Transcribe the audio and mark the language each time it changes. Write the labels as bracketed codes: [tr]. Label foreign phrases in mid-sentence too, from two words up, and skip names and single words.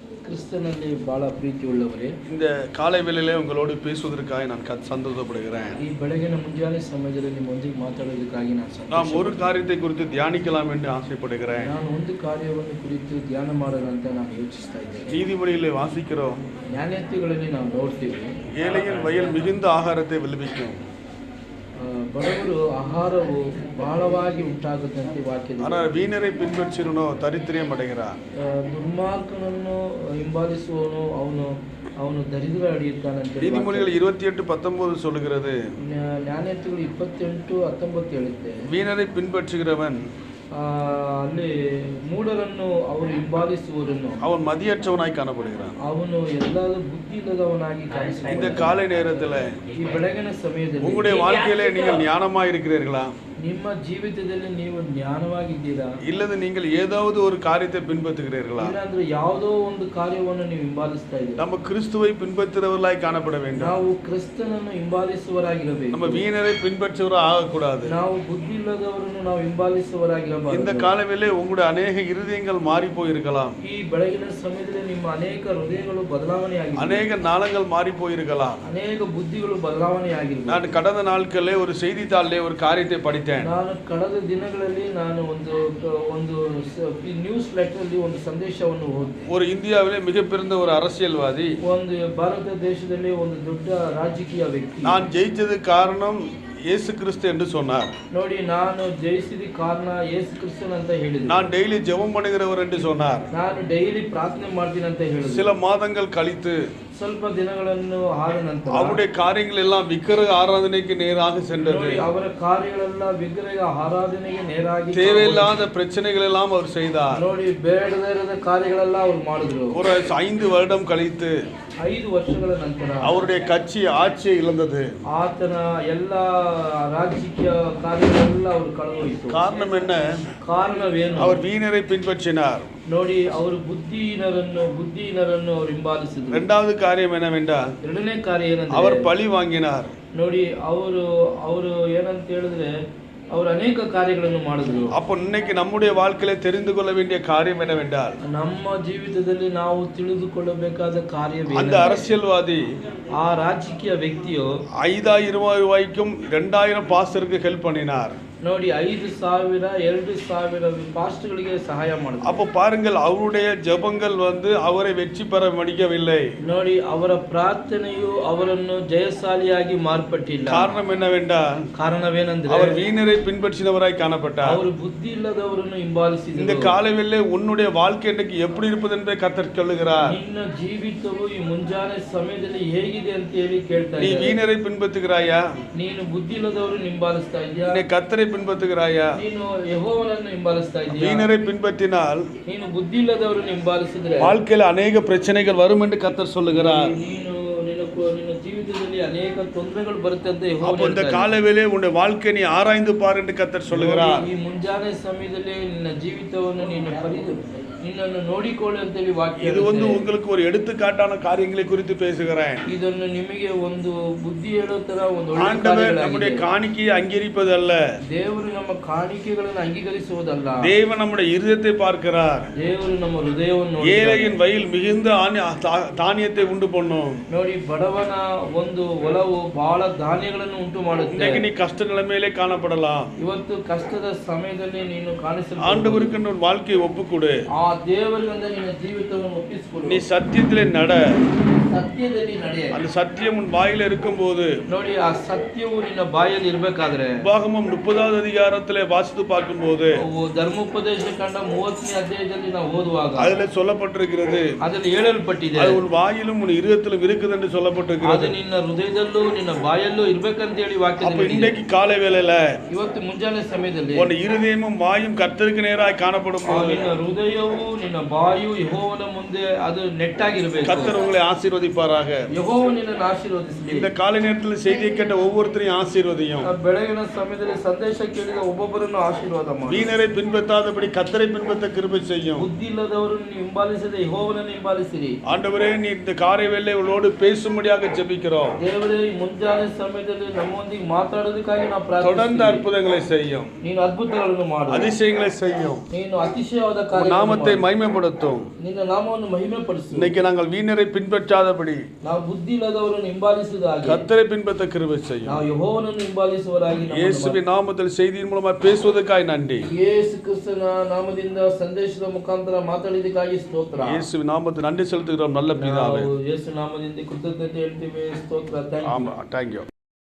[kn] கிறிஸ்தனல்லே ಬಹಳ ಪ್ರೀತಿ ಉಳ್ಳವರೇ, [ta] இந்த காலை வேளையிலே உங்களோடு பேசுவதற்காக நான் சந்தோஷப்படுகிறேன். [kn] ಈ ಬೆಳಗಿನ ಮುಂಜಾನೆ ಸಮಯದಲ್ಲಿ ನಿಮ್ಮೊಂದಿಗೆ ಮಾತಾಡೋದಕ್ಕಾಗಿ [ta] நாம் ஒரு காரியத்தை குறித்து தியானிக்கலாம் என்று ஆசைப்படுகிறேன். [kn] ನಾನು ಒಂದು ಕಾರ್ಯವನ್ನು ಕುರಿತು ಧ್ಯಾನ ಮಾಡೋಣ ಅಂತ ನಾನು ಯೋಚಿಸ್ತಾ ಇದ್ದೇನೆ. [ta] நீதிமொழியிலே வாசிக்கிறோம், [kn] ಜ್ಞಾನೋಕ್ತಿಗಳಲ್ಲಿ ನಾವು ನೋಡ್ತೀವಿ, [ta] ஏழையின் வயல் மிகுந்த ஆகாரத்தை விளைவிக்கும். [kn] ಬಡವರು ಆಹಾರವು ಬಹಳವಾಗಿ ಉಂಟಾಗುತ್ತಂತೆ ವಾಕ್ಯದಲ್ಲಿ. [ta] ஆனால் வீணரை பின்பற்றினோ தரித்திரியம் அடைகிறார். [kn] ದುರ್ಮಾರ್ಗನನ್ನು ಹಿಂಬಾಲಿಸುವವನು ಅವನು ದರಿದ್ರ ಅಡಿಯುತ್ತಾನಂತೆ. [ta] நீதிமொழிகள் 28:19 சொல்லுகிறது, [kn] ಜ್ಞಾನೋಕ್ತಿಗಳು 28:19 ಹೇಳುತ್ತೆ, [ta] வீணரை பின்பற்றுகிறவன் [kn] ಅಲ್ಲಿ ಮೂಢರನ್ನು ಅವರು ಹಿಂಬಾಲಿಸುವವರನ್ನು [ta] அவன் மதியற்றவனாய் காணப்படுகிறான். [kn] ಅವನು ಎಲ್ಲಾದರೂ ಬುದ್ಧಿ ಇಲ್ಲದವನಾಗಿ ಕಾಣಿಸುತ್ತಾನೆ. [ta] இந்த காலை நேரத்தில் [kn] ಈ ಬೆಳಗಿನ ಸಮಯದಲ್ಲಿ [ta] உங்களுடைய வாழ்க்கையிலே நீங்கள் ஞானமாய் இருக்கிறீர்களா? [kn] ನಿಮ್ಮ ಜೀವಿತದಲ್ಲಿ ನೀವು ಜ್ಞಾನವಾಗಿದ್ದೀರಾ? ಇಲ್ಲದೆ [ta] நீங்கள் ஏதாவது ஒரு காரியத்தை பின்பற்றுகிறீர்களா? [kn] ಇಲ್ಲಾಂದ್ರೆ ಯಾವುದೋ ಒಂದು ಕಾರ್ಯವನ್ನು ನೀವು ಹಿಂಬಾಲಿಸ್ತಾ ಇದ್ದೀರಾ? [ta] நம்ம கிறிஸ்துவை பின்பற்றுகிறவர்களாய் காணப்பட வேண்டும். [kn] ನಾವು ಕ್ರಿಸ್ತನನ್ನು ಹಿಂಬಾಲಿಸುವವರಾಗಿರಬೇಕು. [ta] நம்ம வீணரை பின்பற்றுகிறவர்கள் ஆகக்கூடாது. [kn] ನಾವು ಬುದ್ಧಿ ಇಲ್ಲದವರನ್ನು ನಾವು ಹಿಂಬಾಲಿಸುವವರಾಗಿರಬಾರದು. [ta] இந்த காலவேளை உங்களுடைய அநேக இருதயங்கள் மாறி போயிருக்கலாம். [kn] ಈ ಬೆಳಗಿನ ಸಮಯದಲ್ಲಿ ನಿಮ್ಮ ಅನೇಕ ಹೃದಯಗಳು ಬದಲಾವಣೆಯಾಗಿದೆ. [ta] அநேக நாளங்கள் மாறி போயிருக்கலாம். [kn] ಅನೇಕ ಬುದ್ಧಿಗಳು ಬದಲಾವಣೆಯಾಗಿದೆ. [ta] நான் கடந்த நாட்களிலே ஒரு செய்தித்தாளிலே ஒரு காரியத்தை படித்தேன். [kn] ನಾನು ಕಳೆದ ದಿನಗಳಲ್ಲಿ ನಾನು ಒಂದು [en] news letter [kn] ಅಲ್ಲಿ ಒಂದು ಸಂದೇಶವನ್ನು ಓದಿದೆ. [ta] ஒரு இந்தியாவிலே மிகப்பெரிய ஒரு அரசியல்வாதி, [kn] ಒಂದು ಭಾರತ ದೇಶದಲ್ಲಿ ಒಂದು ದೊಡ್ಡ ರಾಜಕೀಯ ವ್ಯಕ್ತಿ, [ta] நான் ஜெயிச்சது காரணம் இயேசு கிறிஸ்து என்று சொன்னார். [kn] ನೋಡಿ, ನಾನು ಜಯಿಸಿದ ಕಾರಣ ಯೇಸು ಕ್ರಿಸ್ತನ್ ಅಂತ ಹೇಳಿದೆ. [ta] நான் டெய்லி ஜெபம் பண்ணுகிறவர் என்று சொன்னார். [kn] ನಾನು ಡೈಲಿ ಪ್ರಾರ್ಥನೆ ಮಾಡ್ತೀನಿ ಅಂತ ಹೇಳಿದೆ. [ta] சில மாதங்கள் கழித்து [kn] ಸ್ವಲ್ಪ ದಿನಗಳನ್ನು ಆದ ನಂತರ [ta] அவருடைய காரியங்கள் எல்லாம் விக்கிரக ஆராதனைக்கு நேராக சென்றது. [kn] ಅವರ ಕಾರ್ಯಗಳೆಲ್ಲ ವಿಗ್ರಹ ಆರಾಧನೆಗೆ ನೇರಾಗಿ, [ta] தேவையில்லாத பிரச்சனைகள் எல்லாம் அவர் செய்தார். [kn] ನೋಡಿ, ಬೇಡದಿರದ ಕಾರ್ಯಗಳೆಲ್ಲ ಅವರು ಮಾಡಿದ್ರು. [ta] ஒரு 5 வருடம் கழித்து [kn] 5 ವರ್ಷಗಳ ನಂತರ [ta] அவருடைய கட்சி ஆட்சியை இழந்தது. [kn] ಆತನ ಎಲ್ಲ ರಾಜಕೀಯ ಕಾರ್ಯಗಳೆಲ್ಲ ಅವರು ಕಳೆದೋಯಿತು. [ta] காரணம் என்ன? [kn] ಕಾರಣವೇನು? [ta] அவர் வீணரை பின்பற்றினார். [kn] ನೋಡಿ, ಅವರು ಬುದ್ಧಿಹೀನರನ್ನು ಅವರು ಹಿಂಬಾಲಿಸಿದ್ರು. [ta] இரண்டாவது காரியம் என்னவென்றால், [kn] ಎರಡನೇ ಕಾರ್ಯ ಏನಂದ್ರೆ [ta] அவர் பழி வாங்கினார். [kn] ನೋಡಿ, ಅವರು ಏನಂತ ಹೇಳಿದ್ರೆ ಅವರು ಅನೇಕ ಕಾರ್ಯಗಳನ್ನು ಮಾಡಿದ್ರು. [ta] அப்போ இன்னைக்கு நம்முடைய வாழ்க்கையில தெரிந்து கொள்ள வேண்டிய காரியம் என்னவென்றால், [kn] ನಮ್ಮ ಜೀವಿತದಲ್ಲಿ ನಾವು ತಿಳಿದುಕೊಳ್ಳಬೇಕಾದ ಕಾರ್ಯವೇನು? [ta] அந்த அரசியல்வாதி [kn] ಆ ರಾಜಕೀಯ ವ್ಯಕ್ತಿಯು [ta] 5000 ரூபாய்க்கும் 2000 பாஸ்டருக்கு ஹெல்ப் பண்ணினார். [kn] ನೋಡಿ, 5,000 2,000 ಪಾಸ್ಟ್ಗಳಿಗೆ ಸಹಾಯ ಮಾಡಿದ್ರು. [ta] அப்போ பாருங்கள், அவருடைய ஜெபங்கள் அவரை வெற்றி பெற முடியவில்லை. [kn] ನೋಡಿ, ಅವರ ಪ್ರಾರ್ಥನೆಯು ಅವರನ್ನು ಜಯಶಾಲಿಯಾಗಿ ಮಾರ್ಪಟ್ಟಿಲ್ಲ. [ta] காரணம் என்னவென்றால், [kn] ಕಾರಣವೇನೆಂದರೆ [ta] அவர் வீணரை பின்பற்றினவராய் காணப்பட்டார். [kn] ಅವರು ಬುದ್ಧಿ ಇಲ್ಲದವರನ್ನು ಹಿಂಬಾಲಿಸಿದರು. [ta] இந்த காலையிலே உன்னுடைய வாழ்க்கை இன்றைக்கு எப்படி இருப்பது என்பதை கர்த்தர் சொல்லுகிறார். [kn] ನಿನ್ನ ಜೀವಿತವು ಈ ಮುಂಜಾನೆ ಸಮಯದಲ್ಲಿ ಹೇಗಿದೆ ಅಂತ ಹೇಳಿ ಕೇಳ್ತಾ [ta] நீ [kn] ಇದ್ದಾರೆ. [ta] வீணரை பின்பற்றுகிறாயா? [kn] ನೀನು ಬುದ್ಧಿ ಇಲ್ಲದವರನ್ನು ಹಿಂಬಾಲಿಸ್ತಾ ಇದೆಯಾ? [ta] நீ கர்த்தரை பின்பற்றுகிறாயா? [kn] ನೀನು ಯೆಹೋವನನ್ನು ಹಿಂಬಾಲಿಸ್ತಾ ಇದೆಯಾ? [ta] வீணரை பின்பற்றினால் [kn] ನೀನು ಬುದ್ಧಿ ಇಲ್ಲದವರನ್ನು ಹಿಂಬಾಲಿಸಿದ್ರೆ [ta] வாழ்க்கையில் அநேக பிரச்சனைகள் வரும் என்று கர்த்தர் சொல்லுகிறார். [kn] ನಿನ್ನ ಜೀವಿತದಲ್ಲಿ ಅನೇಕ ತೊಂದರೆಗಳು ಬರುತ್ತೆ ಅಂತ [ta] அப்போ இந்த காலவேளை உன்னுடைய வாழ்க்கை நீ ஆராய்ந்து பார் என்று கர்த்தர் சொல்லுகிறார். [kn] ಈ ಮುಂಜಾನೆ ಸಮಯದಲ್ಲಿ ನಿನ್ನ ಜೀವಿತವನ್ನು ನಿನ್ನನ್ನು ನೋಡಿಕೊಳ್ಳಿ ಅಂತ ಹೇಳಿ ವಾಕ್ಯ. [ta] இது உங்களுக்கு ஒரு எடுத்துக்காட்டான காரியங்களை குறித்து பேசுகிறேன். [kn] ಇದನ್ನು ನಿಮಗೆ ಒಂದು ಬುದ್ಧಿ ಹೇಳೋ ತರ ಒಂದು [ta] ஆண்டவர் நம்முடைய காணிக்கையை அங்கீகரிப்பதல்ல, [kn] ದೇವರು ನಮ್ಮ ಕಾಣಿಕೆಗಳನ್ನು ಅಂಗೀಕರಿಸುವುದಲ್ಲ, [ta] தேவன் நம்முடைய இருதயத்தை பார்க்கிறார். [kn] ದೇವರು ನಮ್ಮ ಹೃದಯವನ್ನು. [ta] ஏழையின் வயல் மிகுந்த தானியத்தை உண்டு பண்ணும். [kn] ನೋಡಿ, ಬಡವನ ಒಂದು ಹೊಲವು ಬಹಳ ಧಾನ್ಯಗಳನ್ನು ಉಂಟು ಮಾಡುತ್ತೆ. [ta] இன்னைக்கு நீ கஷ்ட நிலைமையிலே காணப்படலாம். [kn] ಇವತ್ತು ಕಷ್ಟದ ಸಮಯದಲ್ಲಿ ನೀನು ಕಾಣಿಸಲು [ta] ஆண்டவருக்கு உன் வாழ்க்கையை ஒப்புக்கொடு. [kn] ಆ ದೇವರಿಂದ ನಿನ್ನ ಜೀವಿತವನ್ನು ಒಪ್ಪಿಸಿಕೊಡು. [ta] நீ சத்தியத்திலே நட. [kn] ಸತ್ಯದಲ್ಲಿ ನಡೆ. [ta] அந்த சத்தியம் உன் வாயில இருக்கும்போது, [kn] ನೋಡಿ, ಆ ಸತ್ಯವು ನಿನ್ನ ಬಾಯಲ್ಲಿ ಇರಬೇಕಾದ್ರೆ, [ta] உபாகமம் 30வது அதிகாரத்திலே வாசித்து பார்க்கும்போது, [kn] ಧರ್ಮೋಪದೇಶ ಕಂಡ 30ನೇ ಅಧ್ಯಾಯದಲ್ಲಿ ನಾವು ಓದುವಾಗ [ta] அதிலே சொல்லப்பட்டிருக்கிறது, [kn] ಅದರಲ್ಲಿ ಹೇಳಲ್ಪಟ್ಟಿದೆ, [ta] அது உன் வாயிலும் உன் இருதயத்திலும் இருக்குது என்று சொல்லப்பட்டிருக்கிறது. [kn] ಅದು ನಿನ್ನ ಹೃದಯದಲ್ಲೂ ನಿನ್ನ ಬಾಯಲ್ಲೂ ಇರಬೇಕಂತ ಹೇಳಿ ವಾಕ್ಯದಲ್ಲಿ. [ta] அப்ப இன்றைக்கு காலை வேளையில [kn] ಇವತ್ತು ಮುಂಜಾನೆ ಸಮಯದಲ್ಲಿ [ta] உன் இருதயமும் வாயும் கர்த்தருக்கு நேராய் காணப்படும் போது, [kn] ನಿನ್ನ ಹೃದಯವು ನಿನ್ನ ಬಾಯು ಯೆಹೋವನ ಮುಂದೆ ಅದು ನೆಟ್ಟಾಗಿರಬೇಕು. [ta] கர்த்தர் உங்களை ஆசீர்வதிப்பார். ஆசீர்வதிப்பாராக. [kn] ಯೆಹೋವ ನಿನ್ನನ್ನು ಆಶೀರ್ವದಿಸಲಿ. [ta] இந்த காலை நேரத்தில் செய்தியை கேட்ட ஒவ்வொருத்தரையும் ஆசீர்வதியும். [kn] ಬೆಳಗಿನ ಸಮಯದಲ್ಲಿ ಸಂದೇಶ ಕೇಳಿದ ಒಬ್ಬೊಬ್ಬರನ್ನು ಆಶೀರ್ವಾದ ಮಾಡಿ. [ta] வீணரை பின்பற்றாதபடி கர்த்தரை பின்பற்ற கிருபை செய்யும். [kn] ಬುದ್ಧಿ ಇಲ್ಲದವರನ್ನು ನೀವು ಹಿಂಬಾಲಿಸದೆ ಯೆಹೋವನನ್ನು ಹಿಂಬಾಲಿಸಿರಿ. [ta] ஆண்டவரே, நீ இந்த காலை வேளையோடு பேசும்படியாக ஜெபிக்கிறோம். [kn] ದೇವರೇ, ಈ ಮುಂಜಾನೆ ಸಮಯದಲ್ಲಿ ನಮ್ಮೊಂದಿಗೆ ಮಾತಾಡೋದಕ್ಕಾಗಿ ನಾವು [ta] தொடர்ந்து [kn] ಪ್ರಾರ್ಥಿಸುತ್ತೇವೆ. [ta] அற்புதங்களை செய்யும். [kn] ನೀನು ಅದ್ಭುತಗಳನ್ನು ಮಾಡು. [ta] அதிசயங்களை செய்யும். [kn] ನೀನು ಅತಿಶಯವಾದ [ta] உன் [kn] ಕಾರ್ಯಗಳನ್ನು [ta] நாமத்தை [kn] ಮಾಡು. [ta] மகிமைப்படுத்தும். [kn] ನಿನ್ನ ನಾಮವನ್ನು ಮಹಿಮೆ ಪಡಿಸು. [ta] இன்னைக்கு நாங்கள் வீணரை பின்பற்றாதபடி [kn] ನಾವು ಬುದ್ಧಿ ಇಲ್ಲದವರನ್ನು ಹಿಂಬಾಲಿಸಿದ ಹಾಗೆ [ta] கர்த்தரை பின்பற்ற கிருபை செய்யும். [kn] ನಾವು ಯೆಹೋವನನ್ನು ಹಿಂಬಾಲಿಸುವರಾಗಿ ನಮ್ಮನ್ನು [ta] இயேசுவின் நாமத்தில் செய்தியின் மூலமா பேசுவதற்காய் நன்றி. [kn] ಯೇಸು ಕ್ರಿಸ್ತನ ನಾಮದಿಂದ ಸಂದೇಶದ ಮುಖಾಂತರ ಮಾತಾಡಿದಕ್ಕಾಗಿ ಸ್ತೋತ್ರ. [ta] இயேசுவின் நாமத்தில் நன்றி செலுத்துகிறோம் நல்ல பிதாவே. [kn] ನಾವು ಯೇಸು ನಾಮದಿಂದ ಕೃತಜ್ಞತೆ ಹೇಳ್ತೀವಿ. ಸ್ತೋತ್ರ. [en] thank you. [ta] ஆமா, தேங்க்யூ.